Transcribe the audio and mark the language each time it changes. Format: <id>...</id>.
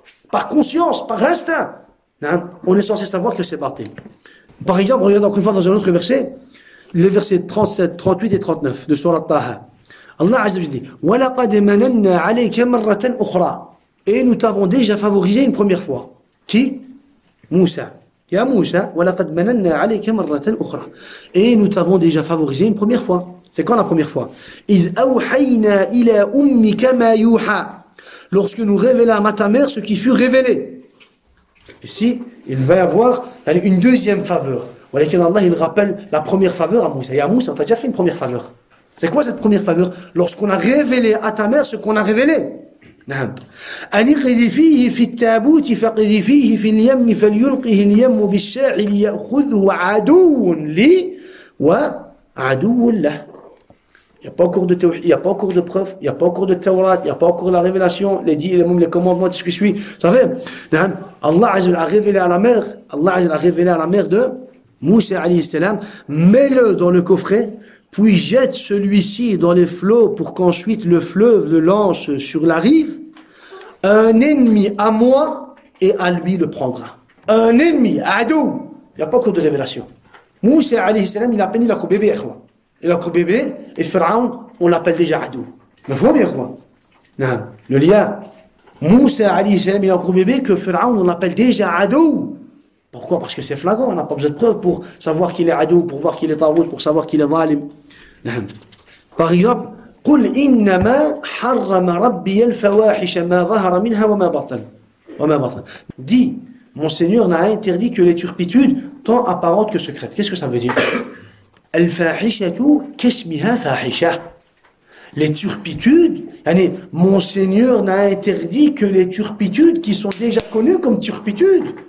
<fr>Par conscience, par instinct. On est censé savoir que c'est batil. Par exemple, regarde encore une fois dans un autre verset, les versets 37, 38 et 39 de Surat Taha. Allah Azza wa Jalla dit</fr> <ar>وَلَقَدْ مَنَنَّا عَلَيْكَ مَرَّةً أُخْرَى.</ar> <fr>Et nous t'avons déjà favorisé une première fois. Qui? Moussa.</fr> <ar>Ya Moussa, وَلَقَدْ مَنَنَّا عَلَيْكَ مَرَّةً أُخْرَى.</ar> <fr>Et nous t'avons déjà favorisé une première fois. C'est quand la première fois?</fr> <ar>إِذْ أَوْحَيْنَا إِلَى أُمِّكَ مَا يُوحَى.</ar> <fr>Lorsque nous révélâmes à ta mère ce qui fut révélé. Ici, il va y avoir une deuxième faveur. Allah, il rappelle la première faveur à Moussa. Et à Moussa, on t'a déjà fait une première faveur. C'est quoi cette première faveur? Lorsqu'on a révélé à ta mère ce qu'on a révélé.</fr> <ar>أن اقذفيه في التابوت فاقذفيه في اليم فليلقه اليم بالساحل يأخذه عدو لي وعدو له.</ar> <fr>Il n'y a pas encore de tawhid, il n'y a pas encore de preuves, il n'y a pas encore de Tawrat, il n'y a pas encore la révélation, les commandements, tout ce que je suis. Vous savez, Allah a révélé à la mère, de Moussa alayhi salam, mets-le dans le coffret, puis jette celui-ci dans les flots pour qu'ensuite le fleuve le lance sur la rive. Un ennemi à moi et à lui le prendra. Un ennemi, adou. Il n'y a pas encore de révélation. Moussa alayhi salam, il a à peine la bébé, il a un bébé, et Pharaon, on l'appelle déjà Adou. Mais vous voyez quoi? Non. Le lien. Moussa, alayhi salam, il a un bébé, que Pharaon, on l'appelle déjà Adou. Pourquoi? Parce que c'est flagrant, on n'a pas besoin de preuves pour savoir qu'il est Adou, pour voir qu'il est Tarout, pour savoir qu'il est Zalim. Par exemple,</fr> <ar>قل إنما حرم ربي الفواحش ما ظهر منها وما بطن.</ar> <fr>Dis, mon Seigneur n'a interdit que les turpitudes, tant apparentes que secrètes. Qu'est-ce que ça veut dire?</fr> <ar>Al-fahishatu kasmiha fahisha.</ar> <fr>Les turpitudes, mon Seigneur n'a interdit que les turpitudes qui sont déjà connues comme turpitudes.</fr>